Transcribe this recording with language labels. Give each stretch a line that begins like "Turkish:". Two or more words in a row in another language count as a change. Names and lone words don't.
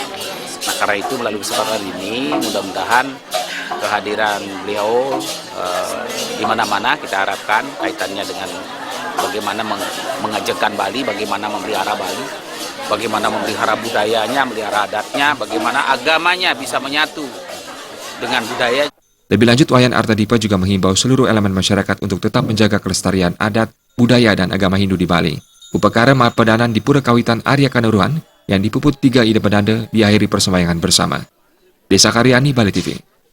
Indonesian: Nah, karena itu melalui kesempatan ini mudah-mudahan kehadiran beliau di mana-mana kita harapkan kaitannya dengan bagaimana mengajarkan Bali, bagaimana memelihara Bali, bagaimana memelihara budayanya, memelihara adatnya, bagaimana agamanya bisa menyatu dengan budaya. Lebih lanjut, Wayan Artadipa juga menghimbau seluruh elemen masyarakat untuk tetap menjaga kelestarian adat, budaya, dan agama Hindu di Bali. Upacara Mahapedanan di Pura Kawitan Arya Kanuruhan yang dipuput 3 ide pedanda diakhiri persembahyangan bersama. Desa Karyani, Bali TV.